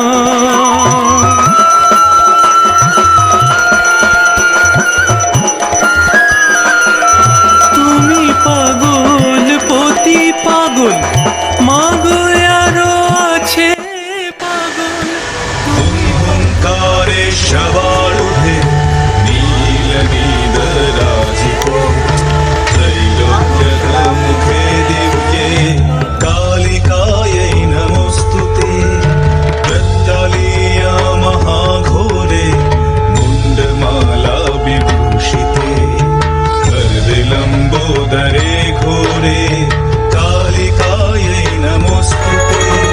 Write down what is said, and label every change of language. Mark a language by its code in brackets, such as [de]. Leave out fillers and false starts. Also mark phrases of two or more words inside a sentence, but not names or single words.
[bn] তুমি পাগল পতি পাগল, মাগো আরো আছে পাগল। [sa] ओंकारे शवारूढे नीलनीलराजिते, त्रैलोक्यमुखे दिव्ये कालिकायै नमोऽस्तुते। दत्तालीया महाघोरे मुण्डमाला विभूषिते, करविलम्बोदरे घोरे कालिकायै नमोऽस्तुते।